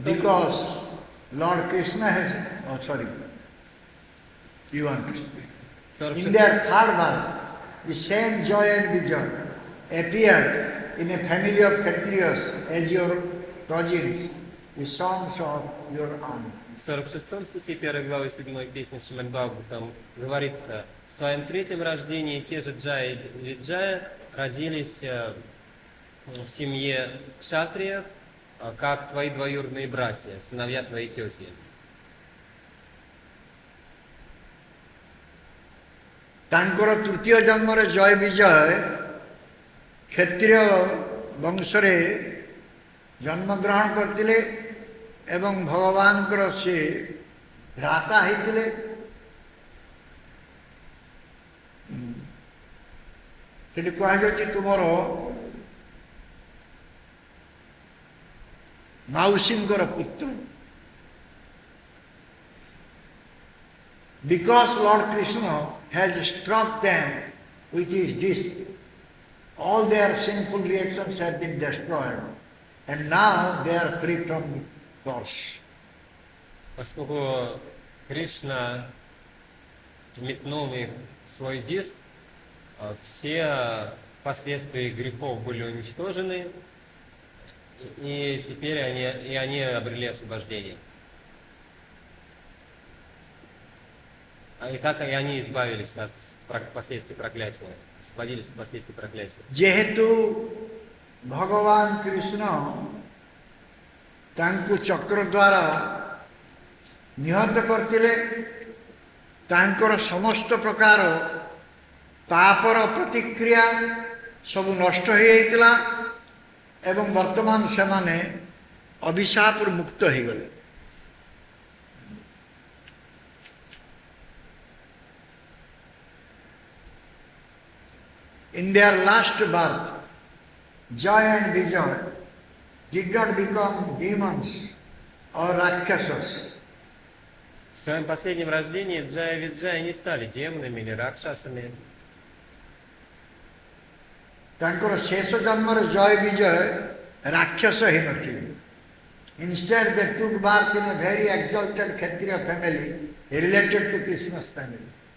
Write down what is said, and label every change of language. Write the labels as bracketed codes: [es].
[en] Because Lord Krishna has, oh sorry, you want to speak. In their third birth, the same Joy and Vijay appeared in a family of Kshatriyas as your cousins, the sons of your aunt. [ru] В 46 стихе 1 главы 7 песни Шримад Бхагаватам говорится: в своем третьем рождении те же Джая и Виджая родились в семье кшатриев, как твои двоюродные братья, сыновья твоей тети. [or] ତାଙ୍କର ତୃତୀୟ ଜନ୍ମରେ ଜୟ ବିଜୟ କ୍ଷତ୍ରିୟ ବଂଶରେ ଜନ୍ମଗ୍ରହଣ କରିଥିଲେ ଏବଂ ଭଗବାନଙ୍କର ସେ ଭ୍ରାତା ହେଇଥିଲେ। ସେଠି କୁହାଯାଉଛି ତୁମର ମାଉସୀଙ୍କର ପୁତ୍ର. [en] Because Lord Krishna has struck them with his disc, all their sinful reactions have been destroyed, and now they are free from the curse. [ru] Поскольку Кришна метнул их в свой диск, все последствия грехов были уничтожены, и теперь они обрели освобождение. И так и они избавились от последствий проклятия, освободились от последствий проклятия. [or] ଯେହେତୁ ଭଗବାନ କୃଷ୍ଣ ତାଙ୍କୁ ଚକ୍ର ଦ୍ୱାରା ନିହତ କରିଥିଲେ, ତାଙ୍କର ସମସ୍ତ ପ୍ରକାର ପାପର ପ୍ରତିକ୍ରିୟା ସବୁ ନଷ୍ଟ ହୋଇଯାଇଥିଲା ଏବଂ ବର୍ତ୍ତମାନ ସେମାନେ ଅଭିଶାପରୁ ମୁକ୍ତ ହୋଇଗଲେ. [en] In their last birth, Joy and Vijay did not become demons or Rakshasas. [ru] В своем последнем рождении Джая и Виджая не стали демонами или ракшасами. [or] ତାଙ୍କର ଶେଷ ଜନ୍ମରେ ଜୟ ବିଜୟ ରାକ୍ଷସ ହେଇନଥିଲେ. [en] Instead they took birth in a very exalted Kshatriya family related to Krishna's family.